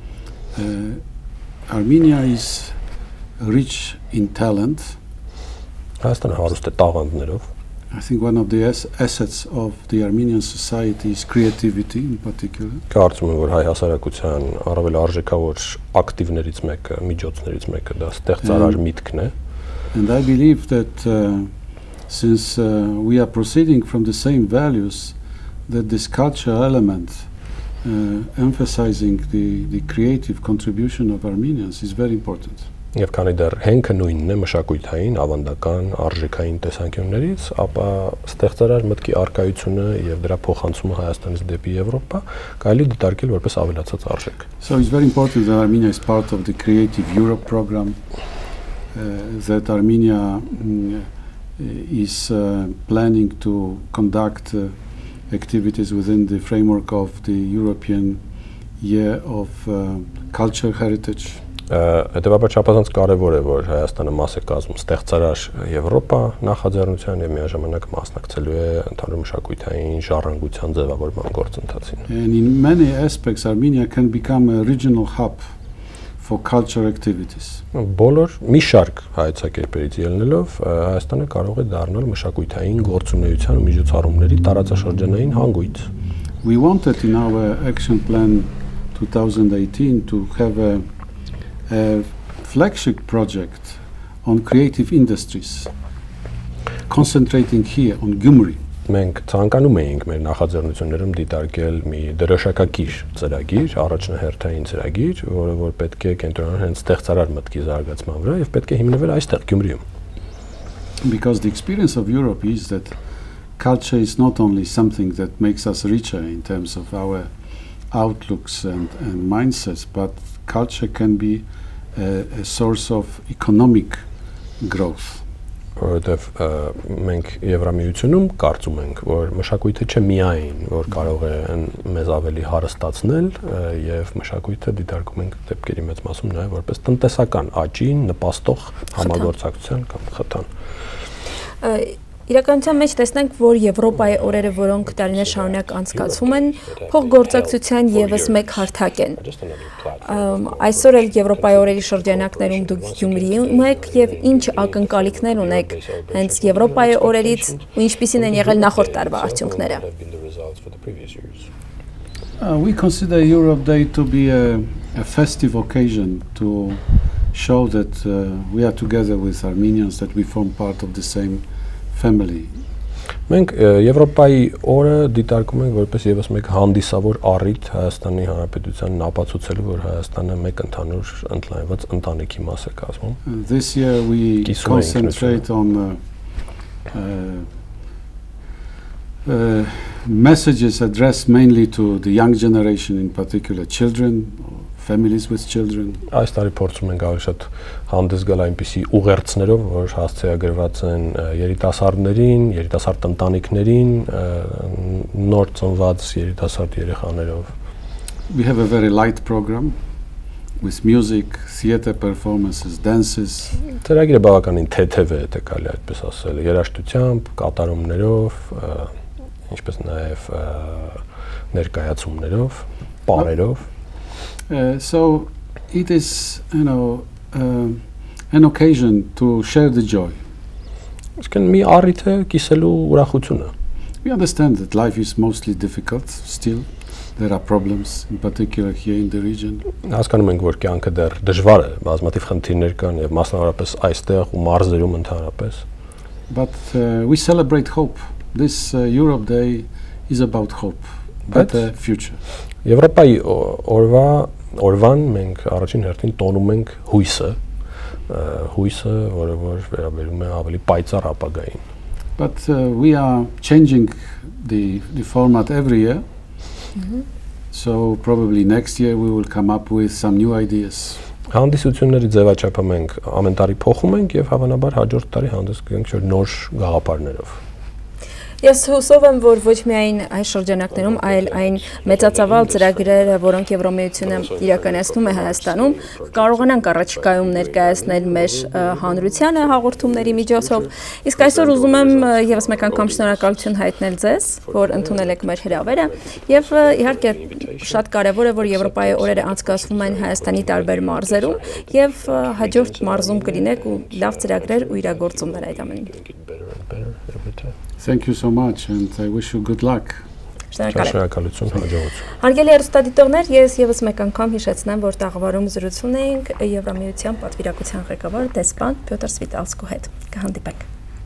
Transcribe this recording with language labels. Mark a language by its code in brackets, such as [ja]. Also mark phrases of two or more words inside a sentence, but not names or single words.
[en] Armenia is rich in talent. [hy] Հայաստանը հարուստ է տաղանդներով։ [en] I think one of the assets of the Armenian society is creativity in particular. [hy] Կարծում եմ, որ հայ հասարակության առավել արժեքավոր ակտիվներից մեկը, միջոցներից մեկը դա ստեղծարար միտքն է։ [en] And I believe that since we are proceeding from the same values, that this cultural element emphasizing the creative contribution of Armenians is very important. [hy] Եվ քանի դեռ հենքը նույնն է մշակութային, ավանդական, արժեքային տեսանկյուններից, ապա ստեղծարար մտքի արկայությունը եւ դրա փոխանցումը Հայաստանից դեպի Եվրոպա կարելի դիտարկել որպես ավելացած արժեք։ [en] So it's very important that Armenia is part of the Creative Europe program, that Armenia is planning to conduct activities within the framework of the European Year of Cultural Heritage. [hy] Հետևաբար չափազանց կարևոր է, որ Հայաստանը մաս է կազմում ստեղծարար Եվրոպա նախաձեռնության եւ միաժամանակ մասնակցելու է ընդհանուր մշակութային ժառանգության ձևավորման գործընթացին։ [en] And in many aspects Armenia can become a regional hub for cultural activities. [hy] Բոլոր մի շարք հայեցակերպերից ելնելով Հայաստանը կարող է դառնալ մշակութային գործունեության ու միջոցառումների տարածաշրջանային հանգույց։ [en] We wanted in our action plan 2018 to have a flagship project on creative industries, concentrating here on Gyumri. [hy] Մենք ցանկանում էինք մեր նախաձեռնություններում դիտարկել մի դրոշակակիր ծրագիր, առաջնահերթային ծրագիր, որը որ պետք է կենտրոնանալ հենց ստեղծարար մտքի զարգացման վրա եւ պետք է հիմնվել այստեղ Գյումրիում։ [en] Because the experience of Europe is that culture is not only something that makes us richer in terms of our outlooks and mindsets, but culture can be a source of economic growth. [hy] Որովհետև մենք Եվրամիությունում կարծում ենք, որ մշակույթը չէ միայն, որ կարող է մեզ ավելի հարստացնել եւ մշակույթը դիտարկում ենք դեպքերի մեծ մասում նաեւ որպես տնտեսական աճին նպաստող համագործակցության կամ խթան։ Իրականության մեջ տեսնենք, որ Եվրոպայի օրերը, որոնք տարիներ շարունակ անցկացվում են, փոխգործակցության եւս մեկ հարթակ են։ Այսօր էլ Եվրոպայի օրերի շրջանակներում դուք Գյումրիում եք եւ ինչ ակնկալիքներ ունեք հենց Եվրոպայի օրերից ու ինչպիսին են եղել նախորդ տարվա արդյունքները։ [en] We consider Europe Day to be a festive occasion to show that we are together with Armenians, that we form part of the same family. [hy] Մենք Եվրոպայի օրը դիտարկում ենք որպես եւս մեկ հանդիսավոր առիթ Հայաստանի Հանրապետությանն ապացուցելու, որ Հայաստանը մեկ ընդհանուր ընդլայնված ընտանիքի մաս է կազմում։ [en] This year we concentrate on messages addressed mainly to the young generation, in particular children, families with children. [hy] Այս տարի փորձում ենք ավելի շատ հանդես գալ այնպիսի ուղերձներով, որ հասցեագրված են երիտասարդներին, երիտասարդ ընտանիքներին, նոր ծնված երիտասարդ երեխաներով։ [en] We have a very light program with music, theater performances, dances. [hy] Ծրագիրը բավականին թեթև է, եթե կարելի այդպես ասել, երաժշտությամբ, կատարումներով, ինչպես նաև ներկայացումներով, պարերով։ [en] So it is, an occasion to share the joy. [hy] Այսինքն մի առիթ է կիսելու ուրախությունը։ [en] We understand that life is mostly difficult still. There are problems, in particular here in the region. [hy] Հասկանում ենք, որ կյանքը դեռ դժվար է, բազմաթիվ խնդիրներ կան եւ մասնավորապես այստեղ ու մարզերում ընդհանրապես։ [en] But we celebrate hope. This Europe Day is about hope, better future. [hy] Եվրոպայի օրվան մենք առաջին հերթին տոնում ենք հույսը, որը որ վերաբերում է ավելի պայծառ ապագային։ [en] But we are changing the format every year. So probably next year we will come up with some new ideas. [hy] Հանդիսությունների ձևաչափը մենք ամեն տարի փոխում ենք եւ հավանաբար հաջորդ տարի հանդես կգանք նոր գաղափարներով։ Ես հուսով եմ, որ ոչ միայն այս շրջանակներում, այլ այն մեծածավալ ծրագրերը, որոնք Եվրամիությունը իրականացնում է Հայաստանում, կարողանանք առաջիկայում ներկայացնել մեր հանրությանը հաղորդումների միջոցով։ Իսկ այսօր ուզում եմ եւս մեկ անգամ շնորհակալություն հայտնել ձեզ, որ ընդունել եք մեր հրավերը, եւ իհարկե շատ կարեւոր է, որ Եվրոպայի օրերը անցկացվում են Հայաստանի տարբեր մարզերում եւ հաջորդ մարզում կլինեք ու լավ ծրագրեր ու իրագործումներ այդ ամենին։ [en] Thank you so much and I wish you good luck. [hy] Շնորհակալություն, հաջողություն։ Հարգելի հեռուստադիտողներ, ես եւս մեկ անգամ հիշեցնեմ, որ տաղավարում զրուցում էինք Եվրամիության պատվիրակության ղեկավար դեսպան Պյոտր Սվիտալսկու հետ։ Կհանդիպենք։